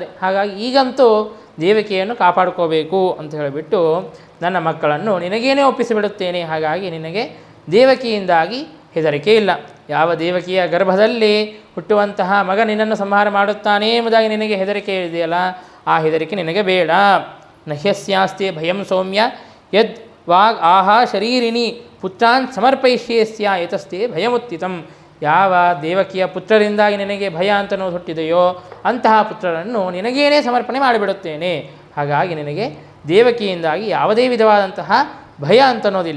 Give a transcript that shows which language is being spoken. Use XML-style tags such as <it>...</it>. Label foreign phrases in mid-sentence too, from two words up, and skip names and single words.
<kn>ಹಾಗಾಗಿ ಈಗಂತೂ ದೇವಕಿಯನ್ನು ಕಾಪಾಡ್ಕೋಬೇಕು ಅಂತ ಹೇಳಿಬಿಟ್ಟು ನನ್ನ ಮಕ್ಕಳನ್ನು ನಿನಗೇನೇ ಒಪ್ಪಿಸಿಬಿಡುತ್ತೇನೆ. ಹಾಗಾಗಿ ನಿನಗೆ ದೇವಕಿಯಿಂದಾಗಿ ಹೆದರಿಕೆ ಇಲ್ಲ. ಯಾವ ದೇವಕಿಯ ಗರ್ಭದಲ್ಲಿ ಹುಟ್ಟುವಂತಹ ಮಗ ನಿನ್ನನ್ನು ಸಂಹಾರ ಮಾಡುತ್ತಾನೆ ಎಂಬುದಾಗಿ ನಿನಗೆ ಹೆದರಿಕೆ ಇದೆಯಲ್ಲ, ಆ ಹೆದರಿಕೆ ನಿನಗೆ ಬೇಡ.</kn> <sa>ನಹ್ಯಸ್ಯಾಸ್ತೆ ಭಯಂ ಸೌಮ್ಯ ಯದ್ ವಾಗ್ ಆಹಾ ಶರೀರಿಣಿ ಪುತ್ರಾನ್ ಸಮರ್ಪಯಿಷ್ಯೇಸ್ಯ ಏತಸ್ತೆ ಭಯಮುತ್ತಿತಂ.</sa> <kn>ಯಾವ ದೇವಕಿಯ ಪುತ್ರರಿಂದಾಗಿ ನಿನಗೆ ಭಯ ಅಂತನೋದು ಹುಟ್ಟಿದೆಯೋ ಅಂತಹ ಪುತ್ರರನ್ನು ನಿನಗೇನೇ ಸಮರ್ಪಣೆ ಮಾಡಿಬಿಡುತ್ತೇನೆ. ಹಾಗಾಗಿ ನಿನಗೆ ದೇವಕಿಯಿಂದಾಗಿ ಯಾವುದೇ ವಿಧವಾದಂತಹ ಭಯ ಅಂತನ್ನೋದಿಲ್ಲ.</kn>